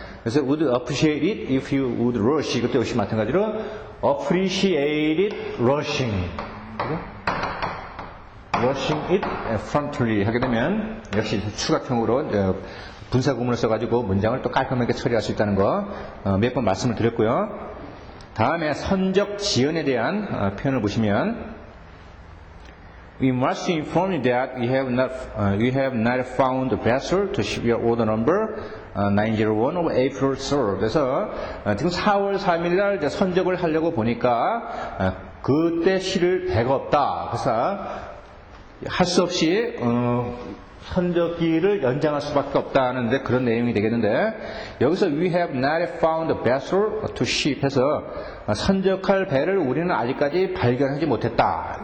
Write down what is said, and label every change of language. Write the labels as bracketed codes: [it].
[ko] 그래서 [en] would appreciate it if you would rush. [ko] 이것도 역시 마찬가지로 [en] appreciate it rushing. [ko] 그죠? [en] rushing it promptly [ko] 하게 되면 역시 추가형으로 분사 구문을 써가지고 문장을 또 깔끔하게 처리할 수 있다는 거 몇 번 말씀을 드렸고요. 다음에 선적 지연에 대한 표현을 보시면 [en] We must inform you that we have not found the vessel to ship your order number 901 of April 3rd. [ko] 그래서 지금 4월 3일 날 선적을 하려고 보니까 그때 실을 배가 없다. 그래서 할 수 없이 선적기를 연장할 수밖에 없다는데 그런 내용이 되겠는데 여기서 [en] we have not found a vessel to ship [ko] 해서 선적할 배를 우리는 아직까지 발견하지 못했다.